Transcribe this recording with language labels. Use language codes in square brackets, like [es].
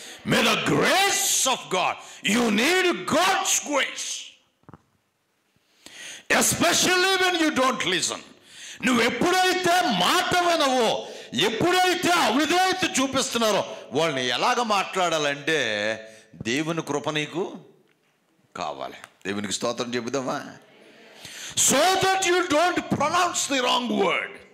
[en] May the grace of God, you need God's grace, especially when you don't listen. [te] నువ్వు ఎప్పుడైతే మాట వినవో, ఎప్పుడైతే అవిధేయత చూపిస్తున్నారో వాళ్ళని ఎలాగ మాట్లాడాలంటే దేవుని కృప నీకు కావాలి. దేవునికి స్తోత్రం చెబుదామా? [en] So that you don't pronounce the wrong word.